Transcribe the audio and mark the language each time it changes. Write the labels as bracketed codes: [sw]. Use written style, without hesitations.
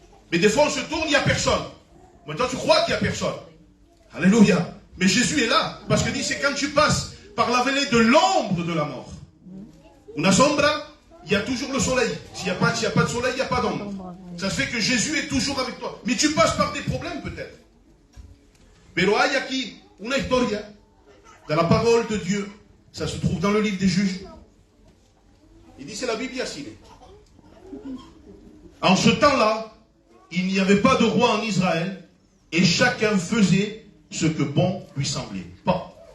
[fr] Mais des fois, on se tourne, il n'y a personne. Maintenant, tu crois qu'il n'y a personne. Alléluia. Mais Jésus est là. Parce que dit, c'est quand tu passes par la vallée de l'ombre de la mort. [es] Una sombra, [fr] il y a toujours le soleil. S'il n'y a pas de soleil, il n'y a pas d'ombre. Ça fait que Jésus est toujours avec toi. Mais tu passes par des problèmes peut-être. [es] Pero hay aquí una historia [fr] de la parole de Dieu. Ça se trouve dans le livre des Juges. Il dit, c'est la Bible ici. En ce temps-là, il n'y avait pas de roi en Israël et chacun faisait ce que bon lui semblait. Pas.